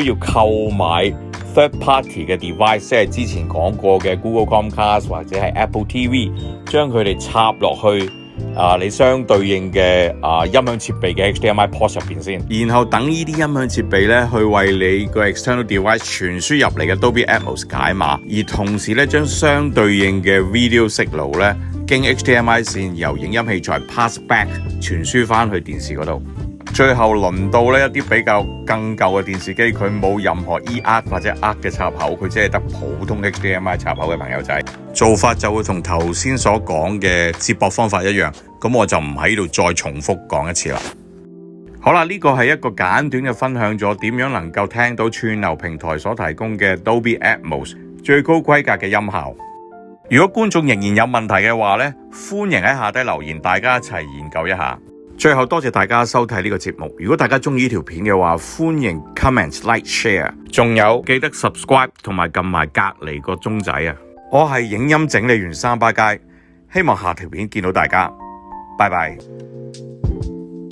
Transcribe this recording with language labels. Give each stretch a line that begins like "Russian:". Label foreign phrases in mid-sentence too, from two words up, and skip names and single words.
Cantonese: 要購買
English: third party
Cantonese: 嘅 device， 即係之前講過嘅 Google Chromecast 或者係 Apple TV， 將佢哋插落去你相對應嘅音響設備嘅
English: HDMI port
Cantonese: 入邊先，然後等呢啲音響設備咧去為你個
English: external device
Cantonese: 傳輸入嚟嘅 Dolby Atmos 解碼，而同時咧將相對應嘅
English: video signal
Cantonese: 咧經 HDMI 線由影音器材
English: pass back
Cantonese: 傳輸翻去電視嗰度。最後輪到呢一啲比較更舊嘅電視機，佢冇任何 EARC 或者 ARC 嘅插口，佢只係得普通 HDMI 插口嘅朋友仔，做法就會同頭先所講嘅接駁方法一樣， 咁我就唔喺度再重複講一次啦。好啦，呢個係一個簡短嘅分享咗點樣能夠聽到串流平台所提供嘅 Dolby Atmos 最高規格嘅音效。如果觀眾仍然有問題嘅話呢，歡迎喺下低留言，大家一齊研究一下。最後多謝大家收睇呢個節目。如果大家中意呢條片嘅話，歡迎
English: comment like share，
Cantonese: 仲有記得 subscribe 同埋撳埋隔離個鐘仔啊！我係影音整理員三巴街，希望下條片見到大家，拜拜。